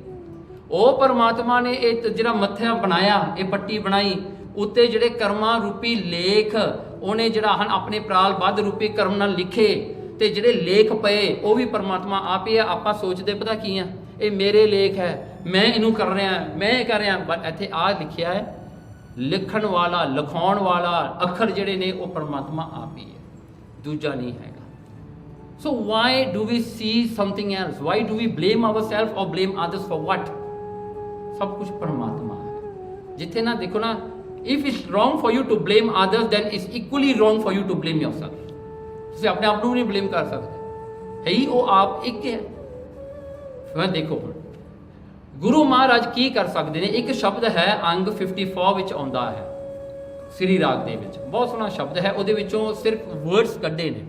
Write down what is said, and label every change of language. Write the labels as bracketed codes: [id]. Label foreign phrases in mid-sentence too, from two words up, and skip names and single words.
[pa] ਉਹ ਪਰਮਾਤਮਾ ਨੇ ਇਹ ਜਿਹੜਾ ਮੱਥਾ ਬਣਾਇਆ, ਇਹ ਪੱਟੀ ਬਣਾਈ, ਉੱਤੇ ਜਿਹੜੇ ਕਰਮਾਂ ਰੂਪੀ ਲੇਖ ਉਹਨੇ ਜਿਹੜਾ ਹਨ ਆਪਣੇ ਪ੍ਰਾਲ ਬੱਧ ਰੂਪੀ ਕਰਮ ਨਾਲ ਲਿਖੇ, ਤੇ ਜਿਹੜੇ ਲੇਖ ਪਏ ਉਹ ਵੀ ਪਰਮਾਤਮਾ ਆਪ ਹੀ ਹੈ। ਆਪਾਂ ਸੋਚਦੇ ਪਤਾ ਕੀ ਆ, ਇਹ ਮੇਰੇ ਲੇਖ ਹੈ, ਮੈਂ ਇਹਨੂੰ ਕਰ ਰਿਹਾ, ਮੈਂ ਇਹ ਕਰ ਰਿਹਾ, ਬਟ ਇੱਥੇ ਆ ਲਿਖਿਆ ਹੈ ਲਿਖਣ ਵਾਲਾ, ਲਿਖਾਉਣ ਵਾਲਾ ਅੱਖਰ ਜਿਹੜੇ ਨੇ ਉਹ ਪਰਮਾਤਮਾ ਆਪ ਹੀ ਹੈ, ਦੂਜਾ ਨਹੀਂ ਹੈਗਾ। [en] So why do we see something else? Why do we blame ourselves or blame others for what? [pa] ਸਭ ਕੁਝ ਪਰਮਾਤਮਾ ਹੈ। ਜਿੱਥੇ ਨਾ ਦੇਖੋ ਨਾ, [en] if it's wrong for you to blame others, then it's equally wrong for you to blame yourself. [pa] ਤੁਸੀਂ ਆਪਣੇ ਆਪ ਨੂੰ ਨਹੀਂ ਬਲੇਮ ਕਰ ਸਕਦੇ, ਹੈ ਹੀ ਉਹ ਆਪ ਇੱਕ ਹੈ। ਫਿਰ ਦੇਖੋ ਗੁਰੂ ਮਹਾਰਾਜ ਕੀ ਕਰ ਸਕਦੇ ਨੇ। ਇੱਕ ਸ਼ਬਦ ਹੈ ਅੰਗ 54 ਵਿੱਚ ਆਉਂਦਾ ਹੈ, ਸ੍ਰੀ ਰਾਗ ਦੇ ਵਿੱਚ ਬਹੁਤ ਸੋਹਣਾ ਸ਼ਬਦ ਹੈ, ਉਹਦੇ ਵਿੱਚੋਂ ਸਿਰਫ ਵਰਡਸ ਕੱਢੇ ਨੇ।